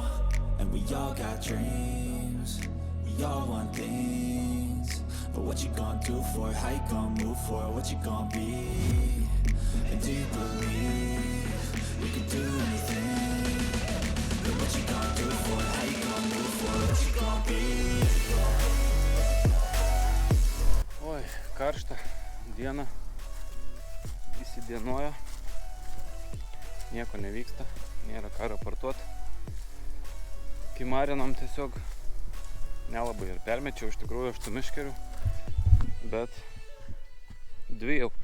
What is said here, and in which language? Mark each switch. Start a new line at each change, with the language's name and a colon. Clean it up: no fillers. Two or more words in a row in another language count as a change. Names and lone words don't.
English: And we all got dreams, we all want things, but what you gonna do for it? How you gonna move for it? What you gonna be? And do you believe you can do anything? But what you gonna do for it? How you gonna move for it? What you gonna be?
Lithuanian: Oi, karšta diena, įsidienojo, nieko nevyksta, nėra ką raportuoti. Kai marinom tiesiog nelabai ir permečiau, iš tikrųjų 8 meškerių, bet 2 jau.